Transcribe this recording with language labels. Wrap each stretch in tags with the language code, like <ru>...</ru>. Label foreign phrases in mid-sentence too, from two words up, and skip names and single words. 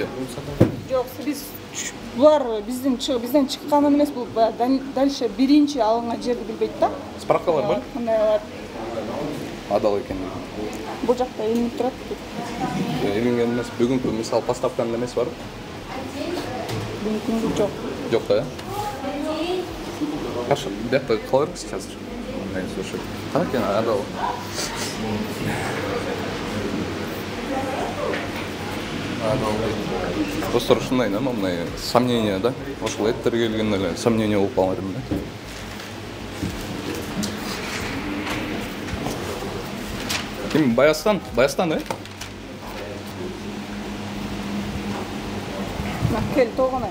<ky>Жок, биз булар бизден чыкканын эмес, бул дальше биринчи алынган жерди билбейт да. Справкалар бар? Кандайлар Адал экен дейт. бул жакта илинип турат. Илинген эмес, бүгүнкү мисал поставканын эмеси барбы? Бүгүнкү жок.</ky> <kk>Жок да? Хорошо, бияқта кала беріңіз қазір. Слушай, қалай екен адал? Адал дейді.</kk> <ky>Достар ушундай да, мындай сомнение да. Ошол эттер келген эле сомнение болуп калган элем да. Ким Баястан, э? Кел Толгонай.</ky>